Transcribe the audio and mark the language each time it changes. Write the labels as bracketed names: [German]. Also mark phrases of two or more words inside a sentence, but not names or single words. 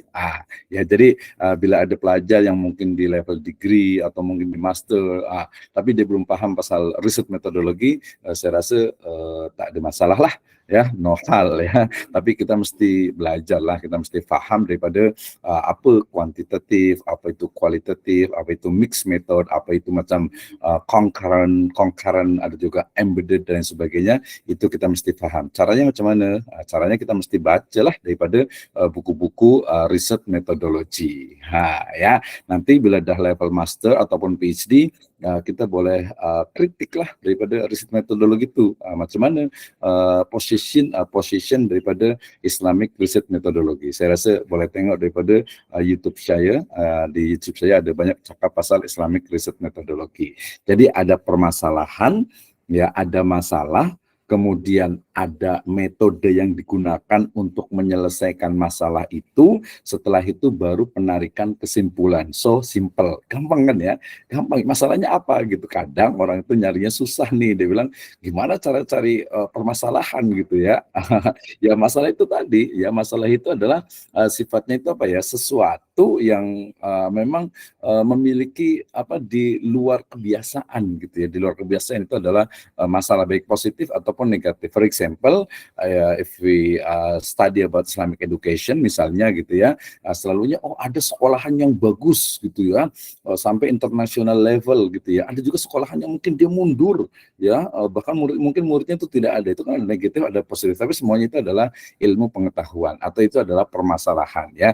[Malay] Ya jadi bila ada pelajar yang mungkin di level degree atau mungkin di master tapi dia belum paham pasal riset metodologi, saya rasa tak ada masalah lah ya, no hal ya. Tapi kita mesti belajar lah, kita mesti paham daripada apa kuantitatif, apa itu kualitatif, apa itu [English] mixed method, [Malay] apa itu macam concurrent, ada juga embedded dan sebagainya. Itu kita mesti paham. Caranya macam mana? Caranya kita mesti baca lah daripada buku-buku riset metodologi. Ya, nanti bila dah level master ataupun PhD, kita boleh kritik lah daripada riset metodologi itu. Macam mana position daripada [English] Islamic Research Methodology. [Malay] Saya rasa boleh tengok daripada YouTube saya. Di YouTube saya ada banyak cakap pasal [English] Islamic Research Methodology. [Indonesian] Jadi ada permasalahan, ya ada masalah, kemudian ada metode yang digunakan untuk menyelesaikan masalah itu, setelah itu baru penarikan kesimpulan. [English] So simple, [Indonesian] gampang kan ya? Gampang. Masalahnya apa gitu? Kadang orang itu nyarinya susah nih, dia bilang gimana cara cari permasalahan gitu ya. Ya masalah itu tadi, ya masalah itu adalah sifatnya itu apa ya? Sesuatu yang memang memiliki apa di luar kebiasaan gitu ya. Di luar kebiasaan itu adalah masalah baik positif ataupun negatif. [English] For example, if we study about Islamic education [Indonesian] misalnya gitu ya, selalunya ada sekolahan yang bagus gitu ya, sampai [English] international level [Indonesian] gitu ya. Ada juga sekolahan yang mungkin dia mundur ya, bahkan mungkin muridnya itu tidak ada. Itu kan ada negatif, ada positif, tapi semuanya itu adalah ilmu pengetahuan atau itu adalah permasalahan ya.